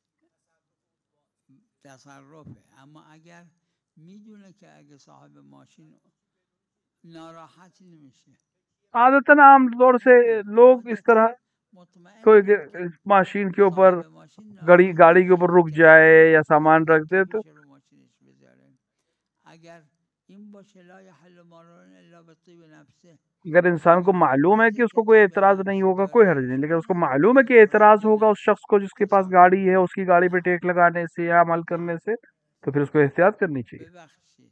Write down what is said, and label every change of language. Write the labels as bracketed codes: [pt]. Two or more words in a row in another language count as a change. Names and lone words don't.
[fa] تصرفه، اما اگر میدونه که اگه صاحب ماشین ناراحت نمیشه [ur] عادتاً عام طور سے لوگ اس طرح [fa] مطمئن [ur] कोई [fa] بود که [ur] مشین کے اوپر [fa] صاحب ماشین ناراحت [ur] گاڑی کے اوپر [fa] نمیشه [ur] रुक [fa] که [ur] जाए [fa] بخواد [ur] یا سامان رکھ دے تو [fa] کفش رو ماشینش بذاره. اگر این باشه [ar] لا يحل مال الا بطيب نفسه، [ur] اگر انسان کو معلوم ہے کہ [fa] فرض [ur] उसको [fa] که [ur] कोई [fa] طیب [ur] एतराज [fa] نفس [ur] نہیں ہوگا کوئی حرج [fa] داره [ur] نہیں، لیکن اس کو معلوم ہے کہ اعتراض ہوگا اس شخص کو جس کے پاس [fa] تصرف [ur] گاڑی ہے، اس کی گاڑی پہ ٹیک لگانے سے یا عمل کرنے سے، تو پھر اس کو احتیاط کرنی چاہیے. [fa] ببخشید.